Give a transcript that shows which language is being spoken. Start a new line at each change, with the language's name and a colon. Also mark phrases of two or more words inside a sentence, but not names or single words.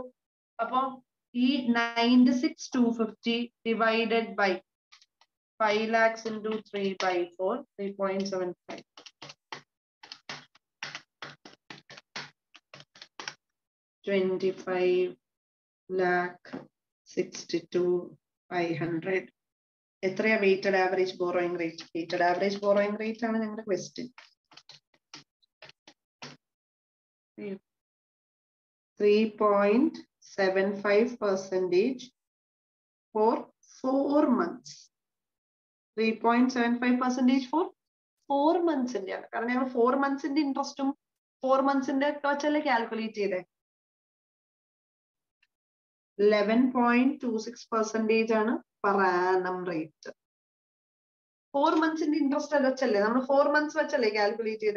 Malayalam: അപ്പൊ ഈ
English: 96,250 divided by 5 lakhs into 3/4, 3.75. 25,62,500.
Malayalam: എത്രയാ
English: weighted average borrowing rate? Weighted average borrowing rate
Malayalam: ആണ് ഞങ്ങളുടെ ക്വസ്റ്റ്യൻ.
English: 3.75% for 4 months. 3.75% for 4 months.
Malayalam: കാരണം ഞങ്ങൾ 4 months ഇൻട്രസ്റ്റും 4 months വെച്ചല്ലേ കാൽക്കുലേറ്റ് ചെയ്തേ. 11.26% ആണ്
English: per annum rate.
Malayalam: 4 months ഇൻട്രസ്റ്റ് വെച്ചല്ലേ നമ്മൾ 4 months വെച്ചല്ലേ കാൽക്കുലേറ്റ് ചെയ്തേ.